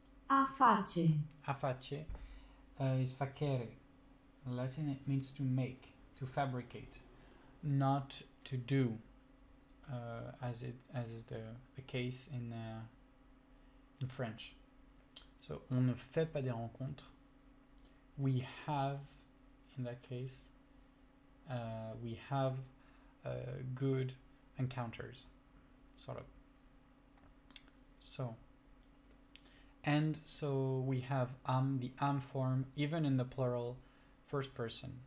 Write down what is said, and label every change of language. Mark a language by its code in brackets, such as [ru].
[ro] A face. [en] Aface is facere. In Latin, it means to make, to fabricate, not to do, as is the case in French. [fr] So, on ne fait pas des rencontres. [en] We have, in that case, we have good encounters, sort of. So, and so we have the am form, even in the plural first person.